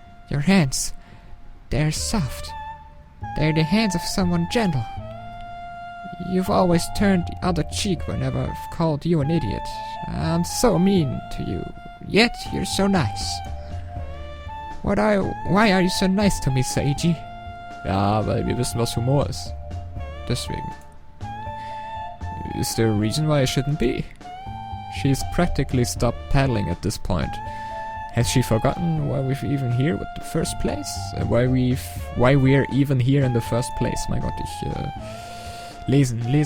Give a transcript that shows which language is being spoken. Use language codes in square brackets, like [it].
[en] Your hands, they're soft. They're the hands of someone gentle. You've always turned the other cheek whenever I've called you an idiot. I'm so mean to you, yet you're so nice. Why are you so nice to me, Seiji? [de] Ja, weil wir wissen, was Humor ist. Deswegen. [en] Is there a reason why I shouldn't be? She's practically stopped paddling at this point. Has she forgotten why we're even here with the first place? Why we're even here in the first place? [de] Mein Gott, lesen.